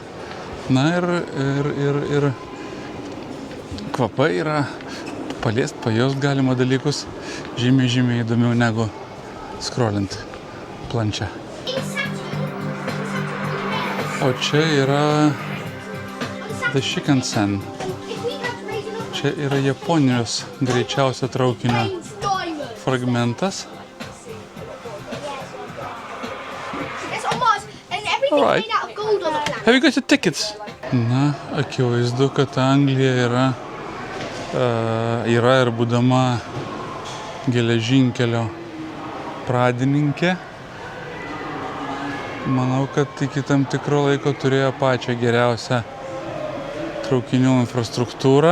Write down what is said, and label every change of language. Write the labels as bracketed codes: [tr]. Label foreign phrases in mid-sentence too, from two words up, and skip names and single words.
[lt] Na ir kvapai yra, paliest, pajaust galima dalykus žymiai įdomiau negu scrollint planče. O čia yra The Shinkansen. Čia yra Japonijos greičiausio traukinio fragmentas. [en] Alright. Have you got your tickets? [lt] Na, akivaizdu, kad Anglija yra ir būdama geležinkelio pradininkė. Manau, kad iki tam tikro laiko turėjo pačią geriausią traukinių infrastruktūrą.